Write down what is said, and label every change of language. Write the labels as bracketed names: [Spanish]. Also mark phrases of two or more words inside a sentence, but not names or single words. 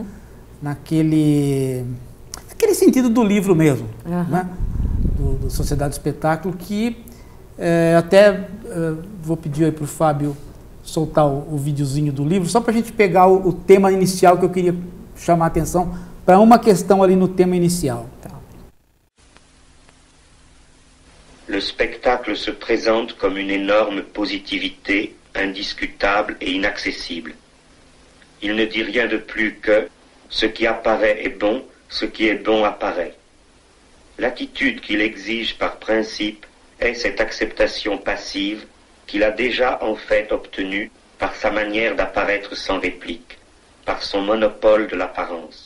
[Portuguese] naquele sentido do livro mesmo, né? do Sociedade do Espetáculo, que até vou pedir aí para o Fábio soltar o videozinho do livro, só para a gente pegar o tema inicial que eu queria chamar a atenção para uma questão ali no tema inicial. Tá. [French] Le spectacle se présente comme une énorme positivité, indiscutable et inaccessible. Il ne dit rien de plus que « ce qui apparaît est bon, ce qui est bon apparaît ». L'attitude qu'il exige par principe est cette acceptation passive qu'il a déjà en fait obtenue par sa manière d'apparaître sans réplique, par son monopole de l'apparence.